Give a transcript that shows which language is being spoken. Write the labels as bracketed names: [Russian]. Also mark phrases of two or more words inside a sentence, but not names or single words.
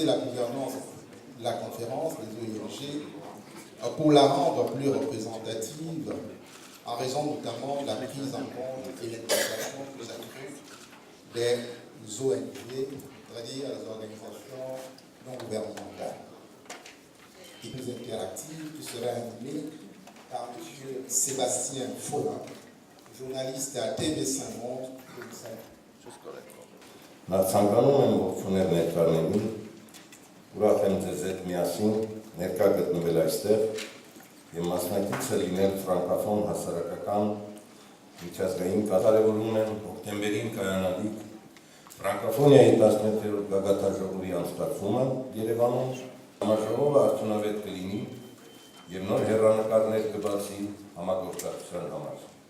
[French] la gouvernance de la conférence des ONG pour la rendre plus représentative en raison notamment de la prise en compte et l'intégration plus accrue des ONG, c'est-à-dire les organisations non gouvernementales, et plus interactive, qui sera animée par M. Sébastien Follin, journaliste à TV5 Monde. [Armenian] Ցանկանում եմ ողջունել ներկաներին, ուրախ եմ ձեզ հետ միասին ներկա գտնվել այստեղ եւ մասնակիցը լինել ֆրանկոֆոն հասարակական միջազգային կարևորում եմ հոկտեմբերին կայանալիք ֆրանկոֆոնիայի 17-րդ գագաթաժողովի անցկացումը Երևանում համաժողովը արդյունավետ կլինի եւ նոր հեռանկարներ կբացի համագործակցության համար։